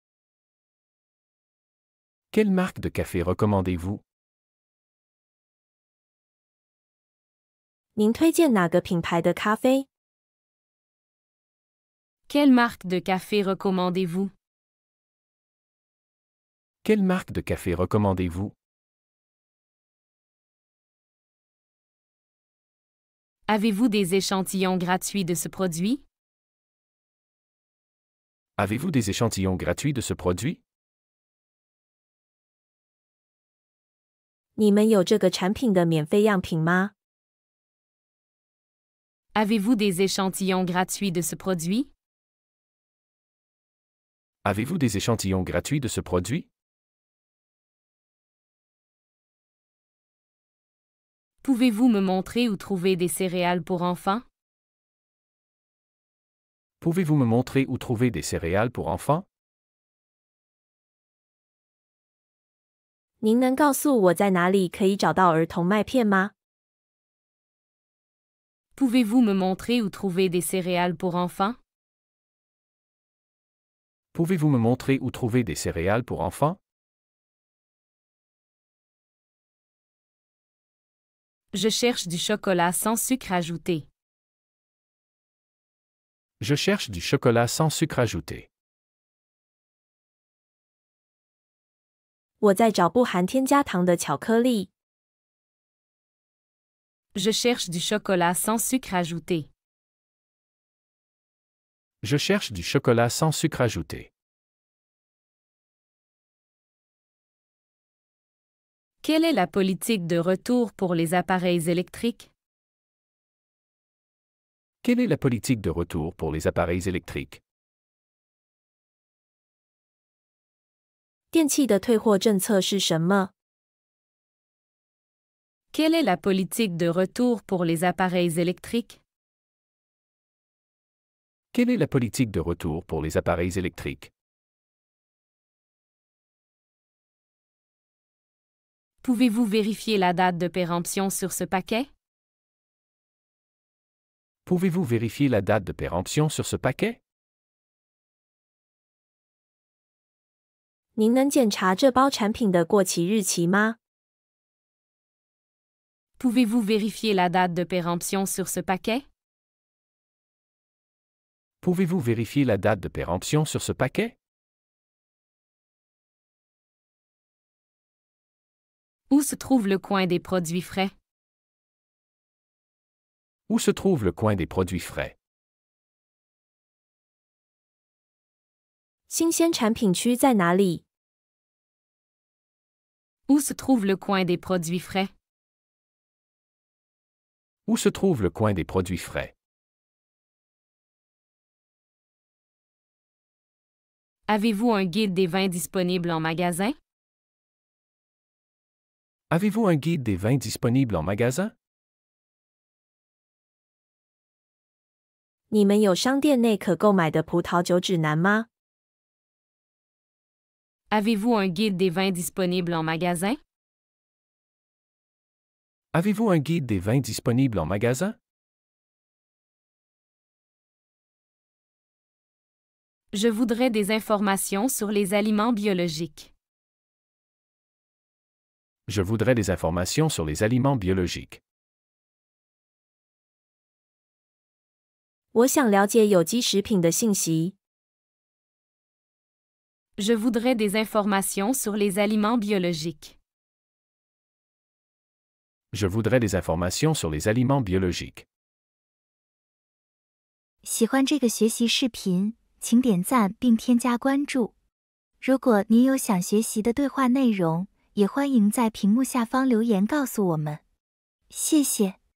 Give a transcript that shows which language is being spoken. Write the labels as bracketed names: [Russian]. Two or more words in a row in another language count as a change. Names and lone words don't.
[French] Quelle marque de café recommandez-vous? [Chinese] 您推荐哪个品牌的咖啡？ [French] Quelle marque de café recommandez-vous? Quelle marque de café recommandez-vous? Avez-vous des échantillons gratuits de ce produit? Avez-vous des échantillons gratuits de ce produit? [Chinese] 你们有这个产品的免费样品吗？ [French] Avez-vous des échantillons gratuits de ce produit? Avez-vous des échantillons gratuits de ce produit? Pouvez-vous me montrer où trouver des céréales pour enfants? Pouvez-vous me montrer où trouver des céréales pour enfants? [Chinese] 您能告诉我在哪里可以找到儿童麦片吗？ [French] Pouvez-vous me montrer où trouver des céréales pour enfants? Pouvez-vous me montrer où trouver des céréales pour enfants? Je cherche du chocolat sans sucre ajouté. Je cherche du chocolat sans sucre ajouté. [Chinese] 我在找不含添加糖的巧克力。 [French] Je cherche du chocolat sans sucre ajouté. Je cherche du chocolat sans sucre ajouté. Quelle est la politique de retour pour les appareils électriques? Quelle est la politique de retour pour les appareils électriques? [Chinese] 电器的退货政策是什么？ [French] Quelle est la politique de retour pour les appareils électriques? Quelle est la politique de retour pour les appareils électriques? Pouvez-vous vérifier la date de péremption sur ce paquet? Pouvez-vous vérifier la date de péremption sur ce paquet? [Chinese] 您能检查这包产品的过期日期吗？ [French] Pouvez-vous vérifier la date de péremption sur ce paquet? Pouvez-vous vérifier la date de péremption sur ce paquet? Où se trouve le coin des produits frais? Où se trouve le coin des produits frais? [Chinese] 新鲜产品区在哪里？ [French] Où se trouve le coin des produits frais? Où se trouve le coin des produits frais? Avez-vous un guide des vins disponibles en magasin? Avez-vous un guide des vins disponibles en magasin? [Chinese] 你们有商店内可购买的葡萄酒指南吗？ [French] Avez-vous un guide des vins disponibles en magasin? Avez-vous un guide des vins disponibles en magasin? Je voudrais des informations sur les aliments biologiques. Je voudrais des informations sur les aliments biologiques. [Chinese] 我想了解有机食品的信息。 [French] Je voudrais des informations sur les aliments biologiques. Je voudrais des informations sur les aliments biologiques. [Chinese] 喜欢这个学习视频，请点赞并添加关注。如果您有想学习的对话内容，也欢迎在屏幕下方留言告诉我们。谢谢。